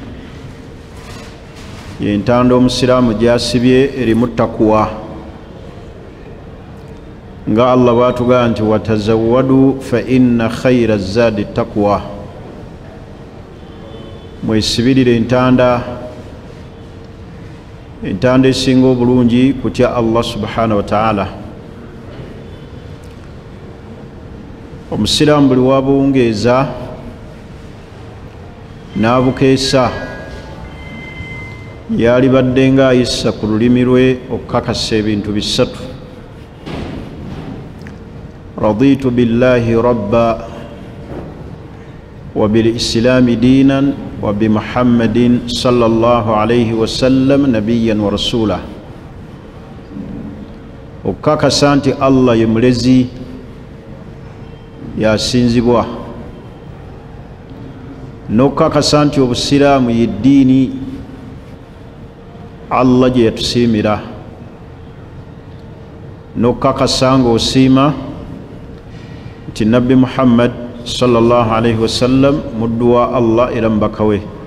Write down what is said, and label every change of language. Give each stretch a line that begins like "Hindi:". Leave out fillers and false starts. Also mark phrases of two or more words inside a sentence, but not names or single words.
Ganda: yentanda omusiraamu gyasibye erimu takuwa nga Allah bwatugamba nti
Arabic: وتزودوا فإن خير الزاد التقوى
Ganda: mwesibirire entanda esinga obulungi kutya
Arabic: الله سبحانه وتعالى
Ganda: omusiraamu buli wabuwungeeza n'abukeesa yalibadde nga ayisa ku lulimi lwe okukakasa ebintu bisatu
Arabic: رضيت بالله ربا وبالإسلام دينا وبمحمد صلى الله عليه وسلم نبيا ورسولا
Ganda: okukakasa nti Allah ye mulezi yasinzibwa n'okukakasa nti obusiraamu yeddiini Allah gye yatusiimira n'okukakasa ng'osiima nti nabbi Muhammad
Arabic: صلى الله عليه وسلم
Ganda: muddu wa Allah era mubaka we